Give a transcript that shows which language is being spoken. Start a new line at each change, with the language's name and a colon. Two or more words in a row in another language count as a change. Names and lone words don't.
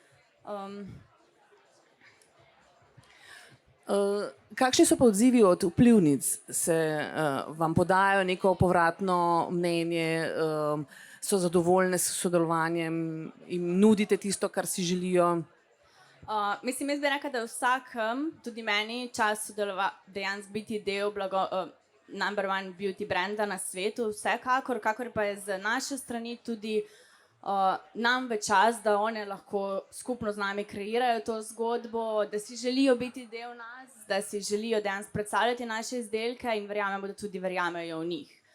Slovenian: Kakšni so pa odzivi od vplivnic? Se vam podajo neko povratno mnenje, so zadovoljne s sodelovanjem, jim nudite tisto, kar si želijo? Mislim, jaz bi rekla, da vsakem, tudi meni, čas dejansko biti del
English: number one beauty
Slovenian: branda na svetu, vsekakor, kakor pa je z naše strani tudi nam v čas, da one lahko skupno z nami kreirajo to zgodbo, da si želijo biti del nas, da si želijo dejansko predstavljati naše izdelke in verjamemo, da tudi verjamejo v njih.